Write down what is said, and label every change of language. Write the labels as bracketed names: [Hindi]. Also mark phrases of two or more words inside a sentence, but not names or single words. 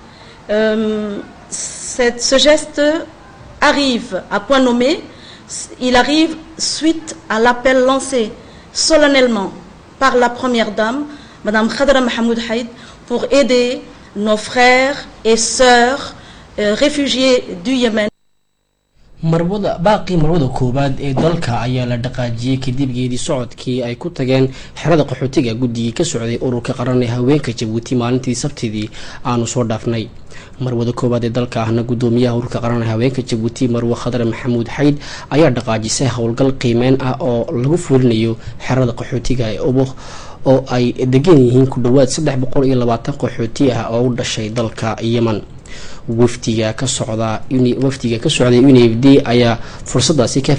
[French] Ce geste arrive à point nommé. Il arrive suite à l'appel lancé solennellement par la première dame, Madame Khadra Mahmoud Haïd, pour aider nos frères et sœurs réfugiés du Yémen. [Somali] baaqii marwada koobaad ee dalka ayaa la dhaqaajiyay kadib geedi socodkii ay ku tageen xerada qaxootiga guddigii ka socday ururka qaran ee haweenka Djibouti maalintii Sabtidii aanu soo dhaafnay marwada koobaad ee dalka ahna gudoomiyaha ururka qaran ee haweenka Djibouti Marwo Khadra Mahmoud Haïd ayaa dhaqaajisay howlgal qiimeyn ah oo lagu fulinayo xerada qaxootiga ee Oboh oo ay degan yihiin ku dhawaad 320 qaxooti ah oo u dhashay dalka Yemen waftiga ka socday UNFD ayaa fursadaasi ka